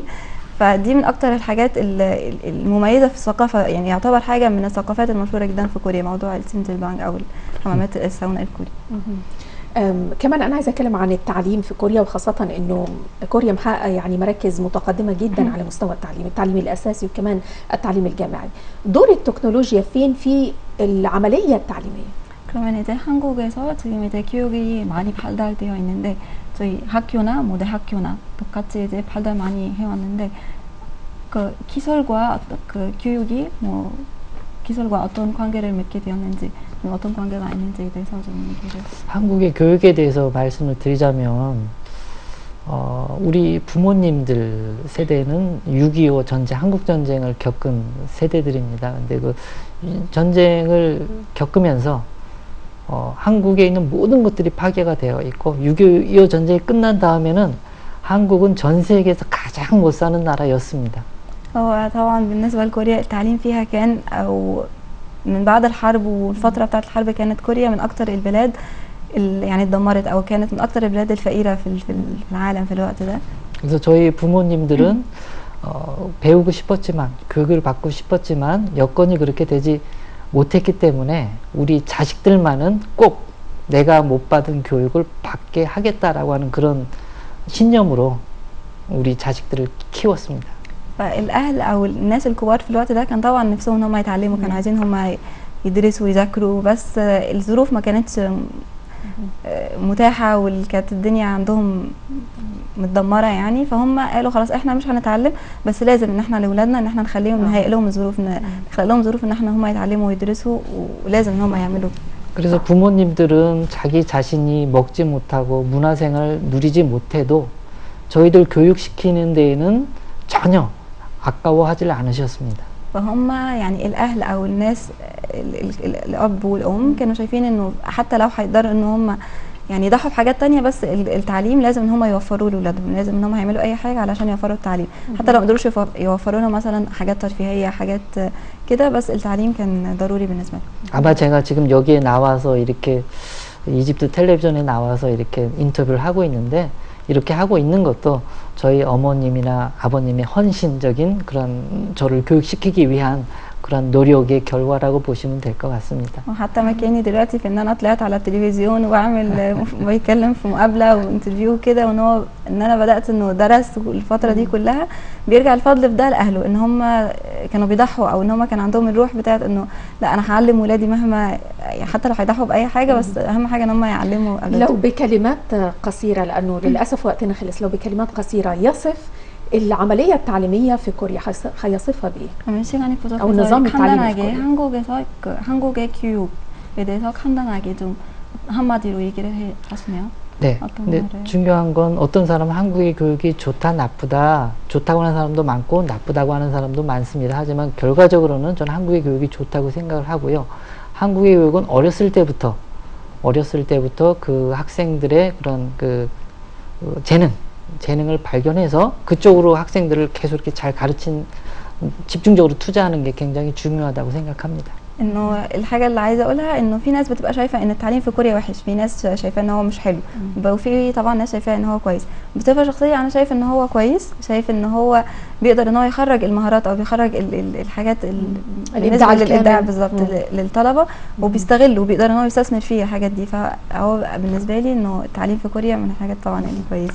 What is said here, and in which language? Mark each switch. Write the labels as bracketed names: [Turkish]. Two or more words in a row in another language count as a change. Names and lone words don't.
[Arabic] فدي من اكتر الحاجات المميزه في الثقافه، يعني يعتبر حاجه من الثقافات المشهوره جدا في كوريا، موضوع التشيندلبانج او حمامات الساونا الكوري. كمان انا عايزه اتكلم عن التعليم في كوريا، وخاصه انه كوريا محققه يعني مراكز متقدمه جدا على مستوى التعليم الاساسي وكمان التعليم الجامعي. دور التكنولوجيا فين في العمليه التعليميه؟ [Korean] 그러면 이제 한국에서 지금 이제 교육이 많이 발달되어 있는데, 저희 학교나 모대 학교나 똑같이 이제 발달 많이 해왔는데, 그 기술과 그 교육이 뭐 기술과 어떤 관계를 맺게 되었는지, 어떤 관계가 있는지에 대해서 좀 얘기를. 한국의 교육에 대해서 말씀을 드리자면, 우리 부모님들 세대는 6.25 전쟁, 한국 전쟁을 겪은 세대들입니다. 근데 그 전쟁을 겪으면서 한국에 있는 모든 것들이 파괴가 되어 있고, 6.25 전쟁이 끝난 다음에는 한국은 전 세계에서 가장 못 사는 나라였습니다. [Arabic] هو طبعا بالنسبة لكوريا التعليم فيها كان أو من بعد الحرب والفترة بتاعت الحرب كانت كوريا من أكتر البلاد يعني اتدمرت، أو كانت من أكتر البلاد الفقيرة في العالم في الوقت ده. [Korean] 그래서 저희 부모님들은 배우고 싶었지만, 교육을 받고 싶었지만 여건이 그렇게 되지 못했기 때문에 우리 자식들만은 꼭 내가 못 받은 교육을 받게 하겠다라고 하는 그런 신념으로 우리 자식들을 키웠습니다. [Arabic] فالاهل او الناس الكبار في الوقت ده كان طبعا نفسهم ان هم يتعلموا، كانوا عايزين هم يدرسوا ويذاكروا، بس الظروف ما كانتش متاحه وكانت الدنيا عندهم متدمره يعني، فهم قالوا خلاص احنا مش هنتعلم، بس لازم ان احنا لاولادنا ان احنا نخليهم نهيئ لهم الظروف، نخلق لهم ظروف ان احنا هم يتعلموا ويدرسوا، ولازم ان هم يعملوا. [Korean] 그래서 부모님들은 자기 자신이 먹지 못하고 문화생활을 누리지 못해도 저희들 교육시키는 데에는 전혀 아까워하지 않으셨습니다. [Arabic] فهم يعني الاهل او الناس الاب والام كانوا شايفين انه حتى لو هيقدروا ان هم يعني يضحوا بحاجات تانية، بس التعليم لازم ان هم يوفروا لاولادهم، لازم ان هم يعملوا اي حاجه علشان يوفروا التعليم، حتى لو ما قدروش يوفروا لهم مثلا حاجات ترفيهيه حاجات كده، بس التعليم كان ضروري بالنسبه لهم. [Korean] 아마 제가 지금 여기에 나와서 이렇게 이집트 텔레비전에 나와서 이렇게 인터뷰를 하고 있는데, 이렇게 하고 있는 것도 저희 어머님이나 아버님의 헌신적인 그런 저를 교육시키기 위한 그런 노력의 결과라고 보시면 될 것 같습니다. [Arabic] وحتى مكاني دلوقتي في ان انا طلعت على التلفزيون واعمل بيتكلم في مقابله وانترفيو كده، وان هو ان انا بدات انه درس الفتره دي كلها، بيرجع الفضل في ده لاهله، ان هم كانوا بيضحوا او ان هم كان عندهم الروح بتاعت انه لا انا هعلم ولادي مهما حتى لو هيضحوا باي حاجه، بس اهم حاجه ان هم يعلموا أولادهم. لو بكلمات قصيره لانه للاسف وقتنا خلص، لو بكلمات قصيره يصف العمليه التعليميه في كوريا هيصفها بايه؟ [Korean] 시간이 [Arabic] أو النظام [Korean] 부족해서 [Arabic] التعليمي في [Korean] 간단하게 [Arabic] كوريا. [Korean] 한국에서 한국의 교육에 대해서 간단하게 좀 한마디로 얘기를 하시네요. 네. 어떤 근데 말을? 중요한 건 어떤 사람은 한국의 교육이 좋다, 나쁘다, 좋다고 하는 사람도 많고 나쁘다고 하는 사람도 많습니다. 하지만 결과적으로는 저는 한국의 교육이 좋다고 생각을 하고요. 한국의 교육은 어렸을 때부터 그 학생들의 그런 재능을 발견해서 그쪽으로 학생들을 계속 이렇게 잘 집중적으로 투자하는 게 굉장히 중요하다고 생각합니다. [Arabic] انه الحاجه اللي عايزه اقولها انه في ناس بتبقى شايفه ان التعليم في كوريا وحش، في ناس شايفه ان هو مش حلو، وفي طبعا ناس شايفه ان هو كويس. بصفه شخصيه انا شايف ان هو كويس، شايف ان هو بيقدر ان هو يخرج المهارات او بيخرج الحاجات الابداع الابداع بالظبط للطلبه، وبيستغل وبيقدر ان هو يستثمر فيه الحاجات دي، فهو بالنسبه لي انه التعليم في كوريا من الحاجات طبعا الكويسه.